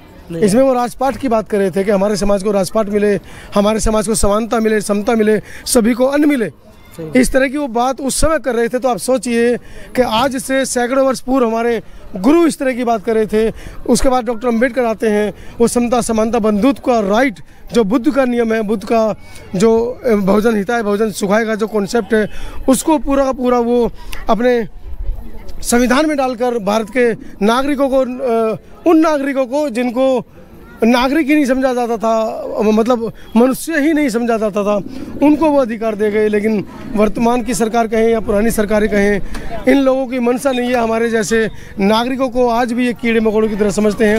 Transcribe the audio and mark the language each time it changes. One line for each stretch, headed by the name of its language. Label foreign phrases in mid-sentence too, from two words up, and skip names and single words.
Hindi: इसमें वो राजपाट की बात कर रहे थे कि हमारे समाज को राजपाट मिले, हमारे समाज को समानता मिले, समता मिले, सभी को अन्न मिले। इस तरह की वो बात उस समय कर रहे थे। तो आप सोचिए कि आज से सैकड़ों वर्ष पूर्व हमारे गुरु इस तरह की बात कर रहे थे। उसके बाद डॉक्टर अम्बेडकर आते हैं, वो समता, समानता, बंधुत्व का राइट जो बुद्ध का नियम है, बुद्ध का जो
Sanskrit: बहुजन हिताय बहुजन सुखाय
Hindi: का जो कॉन्सेप्ट है, उसको पूरा का पूरा वो अपने संविधान में डालकर भारत के नागरिकों को, उन नागरिकों को जिनको नागरिक ही नहीं समझा जाता था, मतलब मनुष्य ही नहीं समझा जाता था, उनको वो अधिकार दे गए। लेकिन वर्तमान की सरकार कहें या पुरानी सरकारें कहें, इन लोगों की मंशा नहीं है हमारे जैसे नागरिकों को आज भी ये कीड़े मकोड़ों की तरह समझते हैं।